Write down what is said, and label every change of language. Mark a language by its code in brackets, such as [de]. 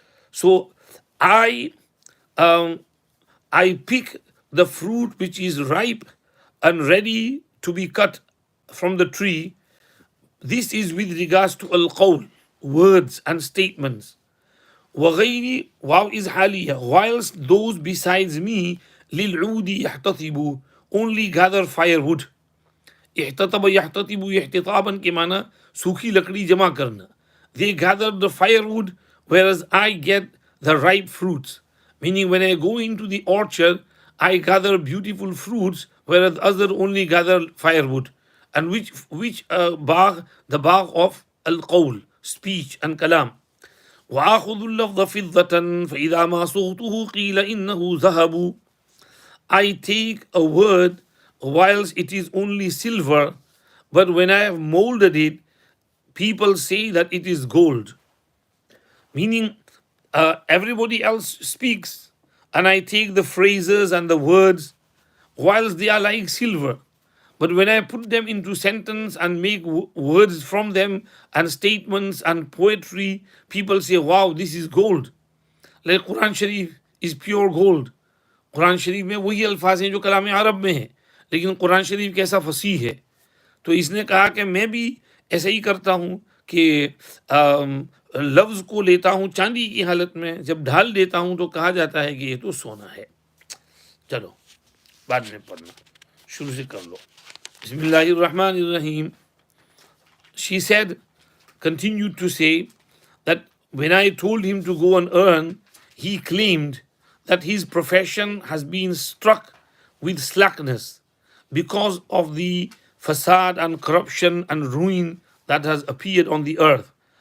[en] So I um, I pick the fruit which is ripe and ready to be cut from the tree. This is with regards to al-qawl, words and statements. [ar] وغيري, [en] wow is [ar] حالية, [en] whilst those besides me [ar] للعود يحتطب, [en] only gather firewood. [ar] احتطب يحتطب احتطابا [hi] के माना सूखी लकड़ी जमा करना. [en] They gather the firewood, whereas I get the ripe fruits. Meaning, when I go into the orchard, I gather beautiful fruits, whereas others only gather firewood. And which bagh? The bagh of al-qawl, speech and kalam. [ar] وآخذ اللفظ فضة فإذا ما صوته قيل إنه ذهب. [en] I take a word whilst it is only silver, but when I have molded it, people say that it is gold. Meaning, everybody else speaks, and I take the phrases and the words whilst they are like silver. But when I put them into sentence and make words from them and statements and poetry, people say, wow, this is gold. Like Quran Sharif is pure gold. [hi] Quran शरीफ में वही अल्फाज हैं जो कलाम अरब में हैं, लेकिन कुरान शरीफ कैसा फसीह है. तो इसने कहा कि मैं भी ऐसा ही करता हूँ कि लफ्ज़ को लेता हूँ चांदी की हालत में, जब ढाल देता हूँ तो कहा जाता है कि ये तो सोना है. चलो बाद में पढ़ना, शुरू से कर लो. [ar] बिस्मिल्लाहिर्रहमानिर्रहीम. [en] She said, continued to say, that when I told him to go and earn, he claimed that his profession has been struck with slackness because of the facade and corruption and ruin that has appeared on the earth.